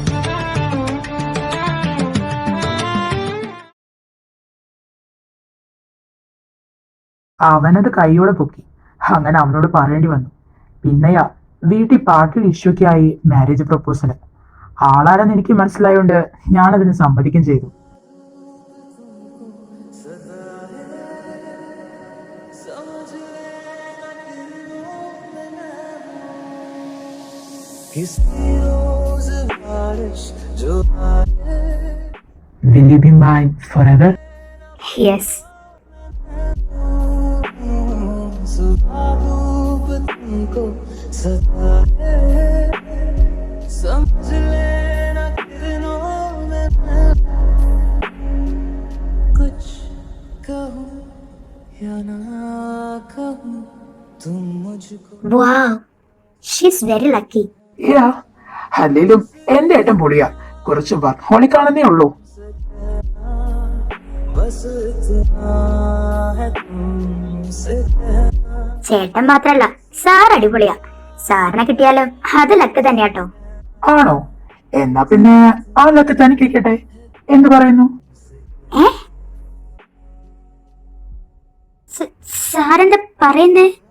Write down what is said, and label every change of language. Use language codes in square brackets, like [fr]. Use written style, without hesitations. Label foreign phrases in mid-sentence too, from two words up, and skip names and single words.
[ml] അവനത് കൈയോടെ പൊക്കി. അങ്ങനെ അവനോട് പറയേണ്ടി വന്നു. പിന്നെയാ വീട്ടിൽ പാർട്ടിയുടെ ഇഷ്യൂക്കായി [en] marriage proposal. [ml] ആളാരെന്ന് എനിക്ക് മനസ്സിലായോണ്ട് ഞാനതിന് സമ്മതിക്കും ചെയ്തു. [en] Will you be mine forever? [ml] യെസ്. [hi] तुमको सता है, समझ लेना किरणों में मैं कुछ कहूँ या ना कहूँ, तुम मुझको [en] Wow, she's very lucky. [ml] യാ, അല്ലേലും എന്റെ ഏട്ടൻ പൊളിയാ. കുറച്ച് വർഹോളിക്കാണെന്നേ ഉള്ളൂ. [hi] बस इतना है तुमसे कहना. [ml] ചേട്ടൻ മാത്രല്ല, സാർ അടിപൊളിയാ. സാറിനെ കിട്ടിയാലും അത് ലക്ക് തന്നെയാട്ടോ. ആണോ? എന്നാ പിന്നെ ആ ലക്ക് തനിക്ക് ഇരിക്കട്ടെ. എന്ത് പറയുന്നു? ഏ, സാറെന്താ പറയുന്നേ?